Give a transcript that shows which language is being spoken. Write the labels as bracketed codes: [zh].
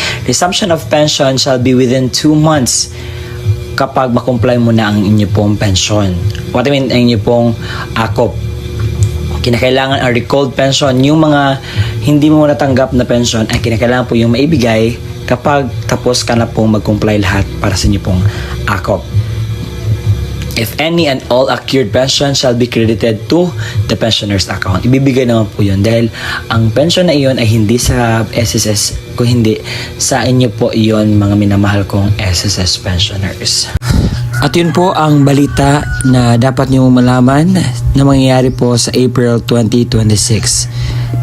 [en] Resumption of pension shall be within 2 months [tl] kapag makomply mo na ang inyong pong pensyon. [en] What I mean, [tl] ang inyong pong ACOP. kinakailangan ang recalled pension. Yung mga hindi mo natanggap na pension ay kinakailangan po yung maibigay kapag tapos ka na pong mag-comply lahat para sa inyo pong akop. [en] If any and all accrued pension shall be credited to the pensioner's account. [tl] Ibibigay naman po yun dahil ang pension na iyon ay hindi sa SSS, kung hindi sa inyo po iyon, mga minamahal kong SSS pensioners. At yun po ang balita na dapat nyo malaman na mangyayari po sa April 2026.